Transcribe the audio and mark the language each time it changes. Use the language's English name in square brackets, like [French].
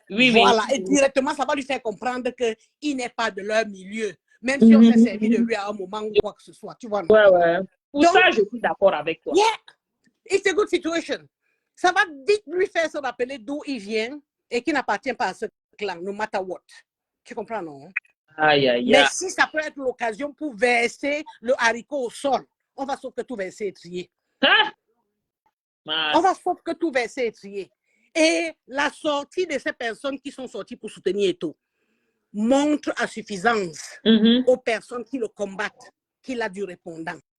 [French] Voilà, et directement, ça va lui faire comprendre qu'il n'est pas de leur milieu. Même si on s'est servi de lui à un moment ou quoi que ce soit. Tu vois, non? Ouais. Pour ça, je suis d'accord avec toi. [English] Yeah, it's a good situation. [French] Ça va vite lui faire se rappeler d'où il vient et qu'il n'appartient pas à ce clan, no matter what. Tu comprends, non? Mais si ça peut être l'occasion pour verser le haricot au sol, on va sauf que tout verser et trier. On va sauf que tout verser et trier. Et la sortie de ces personnes qui sont sorties pour soutenir Eto montre à suffisance aux personnes qui le combattent qu'il a du répondant.